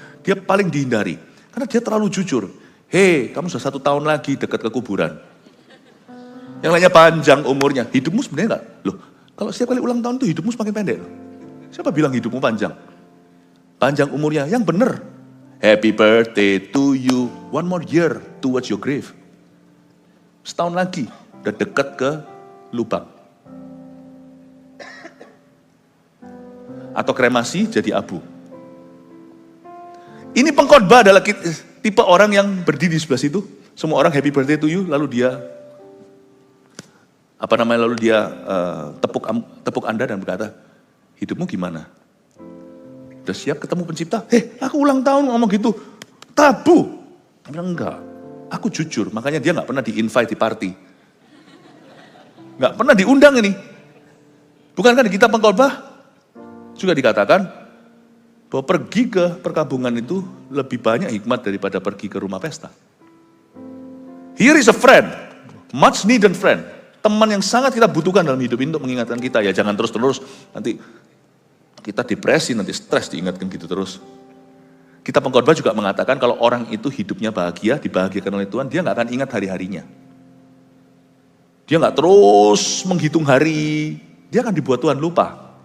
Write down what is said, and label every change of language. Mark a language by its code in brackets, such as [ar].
[id] Dia paling dihindari karena dia terlalu jujur. Hei, kamu sudah 1 tahun lagi dekat ke kuburan. Yang lainnya panjang umurnya. Hidupmu sebenarnya enggak. Loh, kalau setiap kali ulang tahun itu hidupmu semakin pendek. Loh. Siapa bilang hidupmu panjang? Panjang umurnya, yang benar. [en] Happy birthday to you. 1 more year towards your grave. [id] Setahun lagi, udah dekat ke lubang. Atau kremasi jadi abu. Ini pengkhotbah adalah tipe orang yang berdiri di sebelah situ. Semua orang [en] happy birthday to you, [id] lalu dia lalu dia tepuk Anda dan berkata, hidupmu gimana? Udah siap ketemu pencipta? Aku ulang tahun ngomong gitu. Tabu. Dia bilang, enggak. Aku jujur, makanya dia gak pernah di-invite di party. Gak pernah diundang ini. Bukankah di kitab pengkhotbah juga dikatakan bahwa pergi ke perkabungan itu lebih banyak hikmat daripada pergi ke rumah pesta. [en] Here is a friend, much needed friend. [id] Teman yang sangat kita butuhkan dalam hidup ini untuk mengingatkan kita, ya jangan terus-terus nanti kita depresi, nanti stres diingatkan gitu terus. Kita pengkhotbah juga mengatakan kalau orang itu hidupnya bahagia, dibahagiakan oleh Tuhan, dia gak akan ingat hari-harinya. Dia nggak terus menghitung hari, dia akan dibuat Tuhan lupa.